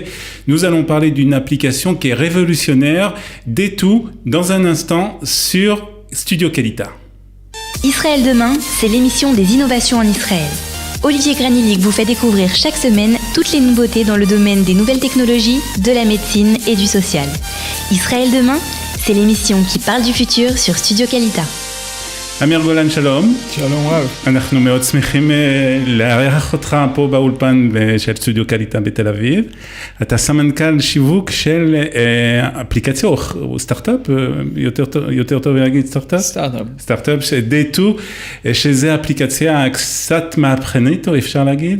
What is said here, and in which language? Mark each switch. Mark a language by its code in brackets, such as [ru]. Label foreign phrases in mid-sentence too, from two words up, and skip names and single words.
[fr] Nous allons parler d'une application qui est révolutionnaire, D2, dans un instant sur Studio Kalita. Israël demain, c'est l'émission des innovations en Israël. Olivier Granilic vous fait découvrir chaque semaine toutes les nouveautés dans le domaine des nouvelles technologies, de la médecine et du social. Israël demain, c'est l'émission qui parle du futur sur Studio Kalita. [he] אמיר גולן, שלום. שלום רב. אנחנו מאוד שמחים לארח אותך פה באולפן של סטודיו קליטה בתל אביב. אתה סמנכ"ל שיווק של אפליקציה או סטארט-אפ, יותר טוב להגיד סטארט-אפ? סטארט-אפ של D2, שזה אפליקציה קצת מהפכנית, או אפשר להגיד?